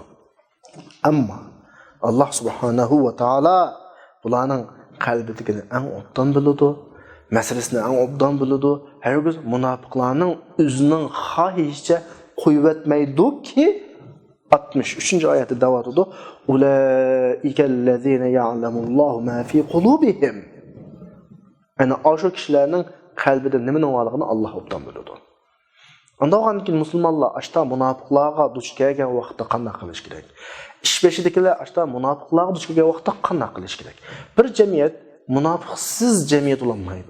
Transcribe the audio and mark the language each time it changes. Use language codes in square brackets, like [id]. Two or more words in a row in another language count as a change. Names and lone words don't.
[uz] Ammo Allah subhanahu va taala bularning qalbidagini eng obdan biladi, masalasini eng obdan biladi. Hargiz munofiqlarning o'zining xohishicha qo'yvatmaydi-ki 63-oyatda davatida [ar] أولئك الذين يعلم الله ما في قلوبهم. [uz] Ana o'sha kishilarning qalbida nimaning borligini Alloh obdan biladi. Ondan keyin musulmonlar ashta munofiqlarga duch kelgan vaqtda qanday qilish kerak? Ish beshidagilar ashta munofiqlarga duch kelgan vaqtda qanday qilish kerak? Bir jamiyat munofiqsiz jamiyat bo'lmaydi.